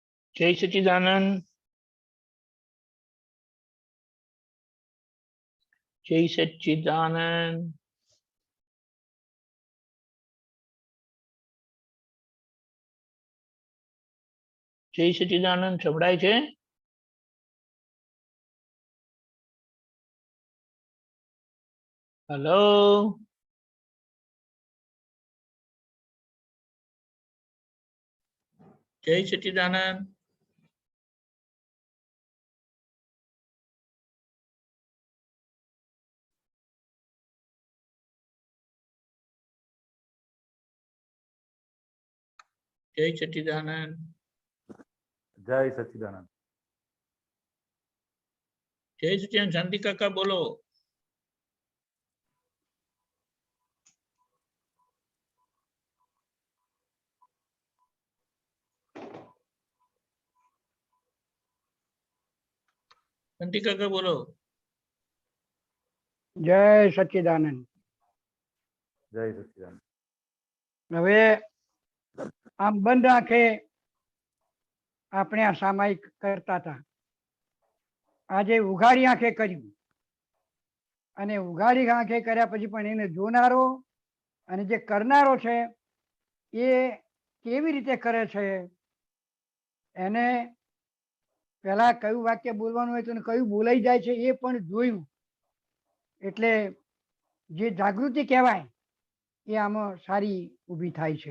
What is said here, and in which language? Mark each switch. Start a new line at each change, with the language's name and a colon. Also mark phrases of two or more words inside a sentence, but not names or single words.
Gujarati: જય સચ્ચિદાનંદ। જય સચ્ચિદાનંદ। જય સચ્ચિદાનંદ સંભળાય છે? હેલો, જય સચ્ચિદાનંદ। જય સચ્ચિદાનંદ। જય સચ્ચિદાનંદ। જય સચ્ચિદાનંદ। શાંતિ કાકા બોલો। શાંતિ કાકા બોલો। જય સચ્ચિદાનંદ। જય સચ્ચિદાનંદ। હવે આમ બંધ આંખે આપણે આ સામાયિક કરતા હતા, આજે ઉઘાડી આંખે કર્યું અને ઉઘાડી આંખે કર્યા પછી પણ એને જોનારો અને જે કરનારો છે એ કેવી રીતે કરે છે, એને પહેલા કયું વાક્ય બોલવાનું હોય તો કયું બોલાઈ જાય છે એ પણ જોયું, એટલે જે જાગૃતિ કહેવાય એ આમાં સારી ઊભી થાય છે।